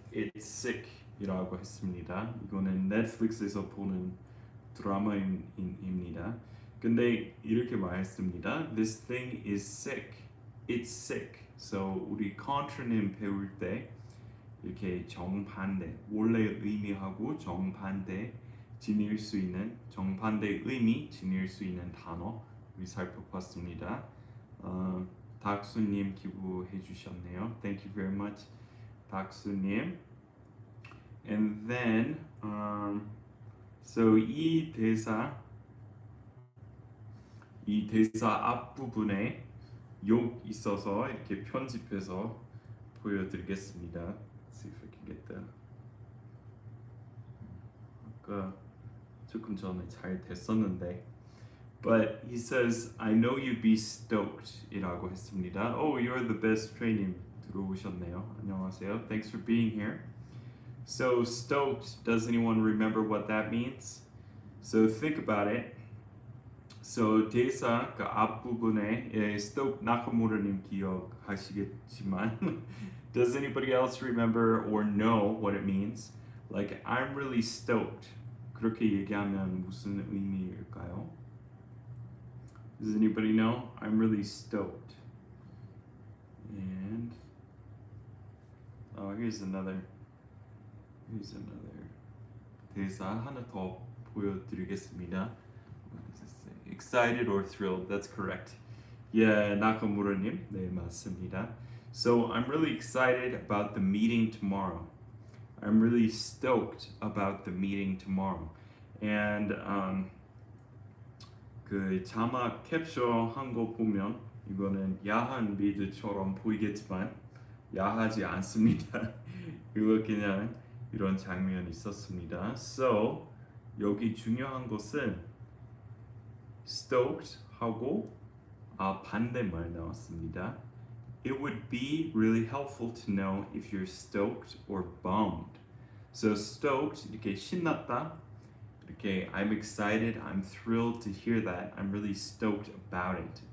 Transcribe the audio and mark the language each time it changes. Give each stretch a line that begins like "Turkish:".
English: It's sick이라고 했습니다.
Korean: 이거는 넷플릭스에서 보는 드라마입니다. 근데 이렇게 말했습니다.
English: This thing is sick. It's sick.
Korean: So 우리 contronym 배울 때 이렇게 정반대, 원래 의미하고 정반대 지닐 수 있는 정반대 의미 지닐 수 있는 단어 우리 살펴봤습니다. 닥수님 기부해 주셨네요.
English: Thank you very much, 닥수님.
Korean: And then so 이 대사 앞부분에 욕 있어서 이렇게 편집해서 보여드리겠습니다.
English: Let's see if I can get that.
Korean: 아까 조금 전에 잘 됐었는데.
English: But he says, I know you'd be stoked
Korean: 이라고 했습니다.
English: Oh, you're the best training
Korean: 들어오셨네요. 안녕하세요.
English: Thanks for being here. So stoked, does anyone remember what that means? So think about it. So
Korean: 대사 그 앞부분에
English: stoked 나카무라님
Korean: 기억하시겠지만
English: does anybody else remember or know what it means? Like I'm really stoked.
Korean: 그렇게 얘기하면 무슨 의미일까요?
English: Does anybody know? I'm really stoked. And here's another
Korean: 대사 하나 더 보여드리겠습니다.
English: What does it say? Excited or thrilled? That's correct. Yeah, 나카무라님.
Korean: 네, 맞습니다.
English: So I'm really excited about the meeting tomorrow. I'm really stoked about the meeting tomorrow.
Korean: And 그 자막 캡처한 거 보면 이거는 야한 미드처럼 보이겠지만 야하지 않습니다. 이거 그냥 이런 장면이 있었습니다. So 여기 중요한 것은 stoked 하고 반대말 나왔습니다.
English: It would be really helpful to know if you're stoked or bummed. So stoked
Korean: 이렇게 신났다. 이렇게
English: I'm excited, I'm thrilled to hear that. I'm really stoked about it.